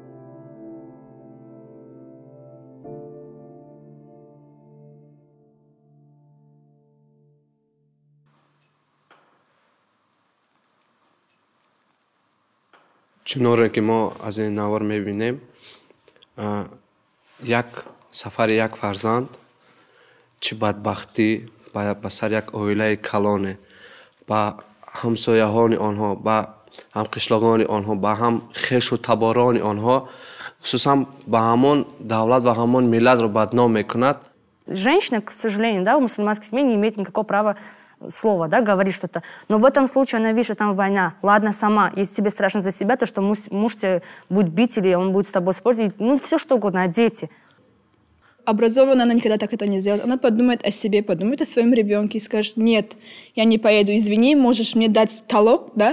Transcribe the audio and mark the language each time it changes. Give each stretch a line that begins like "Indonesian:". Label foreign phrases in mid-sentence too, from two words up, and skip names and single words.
Tajik: چنانه که ما از این نوار میبینیم یک سفر یک فرزند چه بدبختی به سر یک عائله کلانه با همسایه‌های آنها با هم قشلاقان آنها با هم خویش و تباران آنها خصوصا با همان دولت و همان ملت را بدنام میکند.
Russian: женщина, к сожалению, да, в мусульманской семье не имеет никакого права слова, да, говорить что-то. Но в этом случае она видит, что там война. Ладно, сама. Если тебе страшно за себя, то что муж тебя будет бить или он будет с тобой спорить. Ну, все что угодно, а дети. Образованная она никогда так это не сделает. Она подумает о себе, подумает о своем ребенке и скажет: нет, я не поеду, извини, можешь мне дать талон, да?